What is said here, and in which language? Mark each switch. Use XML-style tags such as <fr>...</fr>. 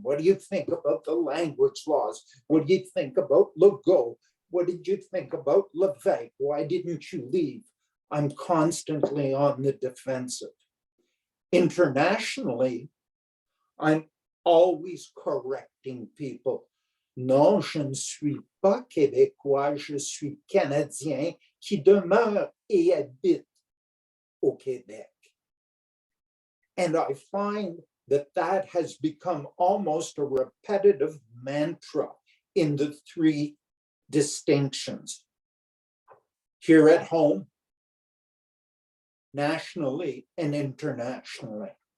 <en>What do you think about the language laws? What do you think about Legault? What did you think about Lévesque? Why didn't you leave? I'm constantly on the defensive. Internationally, I'm always correcting people.</en> <fr>Non, je ne suis pas québécois, je suis canadien qui demeure et habite au Québec.</fr> <en>And I find that that has become almost a repetitive mantra in the three distinctions. Here at home, nationally, and internationally.</en>